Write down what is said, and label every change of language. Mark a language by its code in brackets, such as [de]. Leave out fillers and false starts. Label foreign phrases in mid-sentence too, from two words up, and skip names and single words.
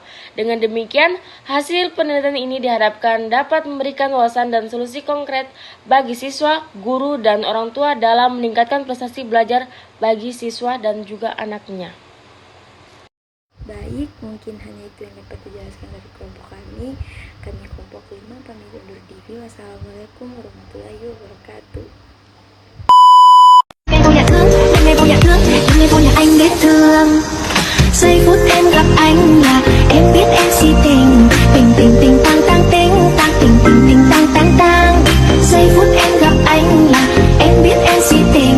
[id] Dengan demikian, hasil penelitian ini diharapkan dapat memberikan wawasan dan solusi konkret bagi siswa, guru, dan orang tua dalam meningkatkan prestasi belajar bagi siswa dan juga anaknya. Baik, mungkin hanya itu yang dapat dijelaskan dari kelompok kami. Kami kelompok 5 pamit undur diri. [ar] والسلام عليكم ورحمة الله وبركاته. [vi] Ngày vô nhà thương, ngày vô nhà anh biết thương. Giây phút em gặp anh là em biết em si tình. Tình tình tình tang tang tình, tang tình tình tình tang tang tang. Giây phút em gặp anh là em biết em si tình.